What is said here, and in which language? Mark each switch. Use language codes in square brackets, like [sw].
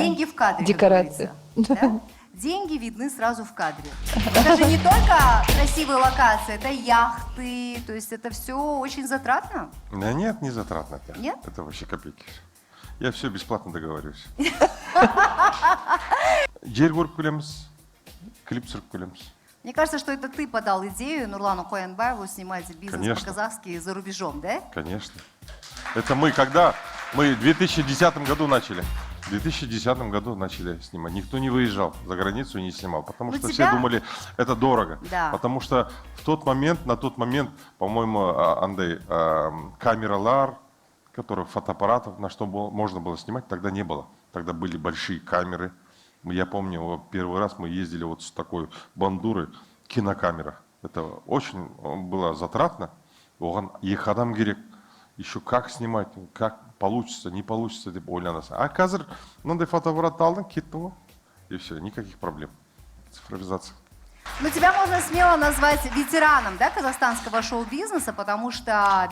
[ru] деньги в кадре, как Декорация. говорится, да? Деньги видны сразу в кадре. Это же не только красивые локации, это яхты, то есть это все очень затратно. Да нет, не затратно. это. Нет? Это вообще копейки. Я все бесплатно договариваюсь. [kk] Жер көріп келеміз, клип түсіріп келеміз. [ru] Мне кажется, что это ты подал идею Нурлану Коянбаеву снимать бизнес Конечно. по-казахски за рубежом, да? Конечно. Это мы когда? Мы в 2010 году начали. В 2010 году начали снимать. Никто не выезжал за границу и не снимал, потому Ну, что тебя- все думали, это дорого. Да. Потому что на тот момент, по-моему, Андай, камералар, которые фотоаппаратов, на что можно было снимать, тогда не было. Тогда были большие камеры. Я помню, вот первый раз мы ездили вот с такой бандурой, кинокамера. Это очень было затратно. [kk] Оған екі адам керек. [ru] Еще как снимать, как получится, не получится [kk] деп ойланасың. А қазір мынандай фотоаппаратты алдың, кеттің ғой. [ru] И все, никаких проблем. Цифровизация. Ну, тебя можно смело назвать ветераном, да, казахстанского шоу-бизнеса, потому что...